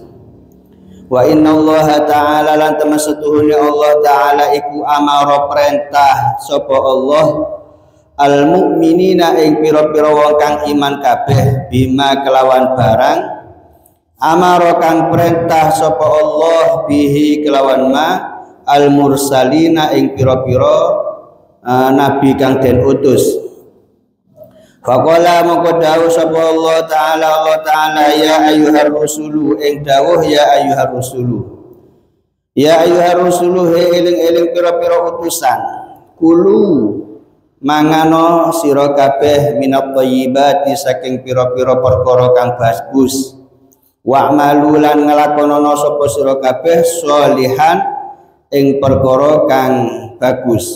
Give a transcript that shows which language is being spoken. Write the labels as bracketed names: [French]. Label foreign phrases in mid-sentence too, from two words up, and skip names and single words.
[Arabic] وإن الله تعالى [Javanese] lan temen setuhune Allah taala iku amara perintah sapa Allah [Arabic] المؤمنين [Javanese] ing pira-pira wong kang iman kabeh bima kelawan barang amara kang perintah sapa Allah bihi kelawan [Arabic] ما المرسلين [Javanese] ing pira-pira nabi kang den utus. Faqala mongko dawuh sapa Allah taala [Arabic] يا أيها الرسل [Javanese] ing dawuh [Arabic] يا أيها الرسل. يا أيها الرسل [Javanese] he eling-eling pira-pira utusan. Kulu mangano sira kabeh [Arabic] من الطيبات [Javanese] saking pira-pira perkara kang bagus. Wa'malu lan nglakonana sapa sira kabeh sholihan ing perkara kang bagus.